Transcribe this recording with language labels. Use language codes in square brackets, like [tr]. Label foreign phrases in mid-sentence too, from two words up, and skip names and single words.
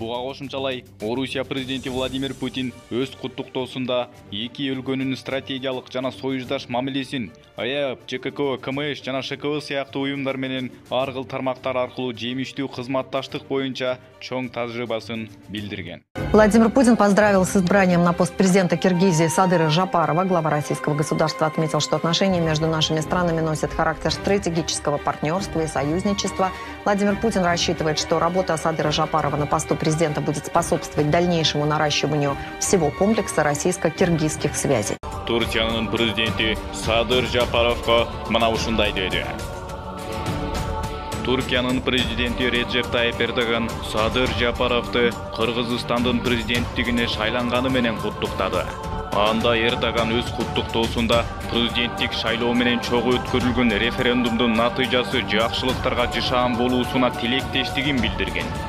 [ky] Буга кошумчалай, Орусия президенти Владимир Путин өз куттуктоосунда эки өлкөнүн стратегиялык жана союздаш мамилесин АЭП, ЧКК, КМШ жана ШКВ сыяктуу уюмдар менен ар кыл тармактар аркылуу жемиштүү кызматташтык боюнча чоң тажрыйбасын билдирген. [ru] Владимир Путин поздравил с избранием на пост президента Киргизии Садыра Жапарова. Глава российского государства отметил, что отношения между нашими странами носят характер стратегического партнерства и союзничества. Владимир Путин рассчитывает, что работа Садыра Жапарова на посту президента будет способствовать дальнейшему наращиванию всего комплекса российско-киргизских связей. [ky] Турциянын президенти Садыр Жапаровго мына ушундай деди. Туркиянын президенти Реджеп Тайип Эрдоган Садыр Жапаровду Кыргызстандын президенттигине шайланганы менен куттуктады. Анда Эрдоган өз куттуктоосунда президенттик шайлоо менен чогуу өткөрүлгөн референдумдун натыйжасы жакшылыктарга жышаан болуусуна тилектештигин билдирген.